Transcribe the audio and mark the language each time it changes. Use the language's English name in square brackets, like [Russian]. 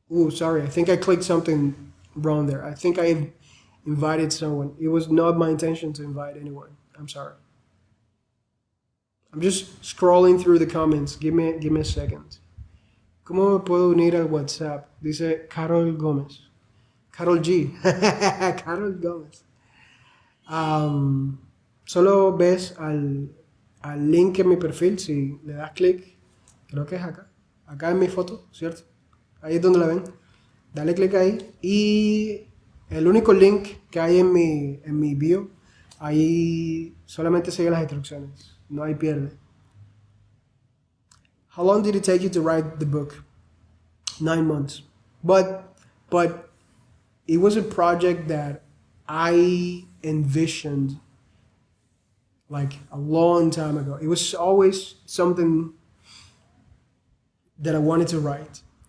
[English] Sorry, I think I clicked something wrong there. I think I invited someone. It was not my intention to invite anyone. I'm sorry. I'm just scrolling through the comments. Give me a second. [Spanish] ¿Cómo me puedo unir al WhatsApp? Dice Carol Gómez. Carol G. Carol Gómez. Solo ves al link en mi perfil, si le das clic, creo que es acá. Acá en mi foto, ¿cierto? Ahí es donde la ven. Dale clic ahí y el único link que hay en mi bio, ahí solamente sigue las instrucciones. No hay pierde. [English] How long did it take you to write the book? 9 months. But it was a project that I envisioned like a long time ago. It was always something that I wanted to write.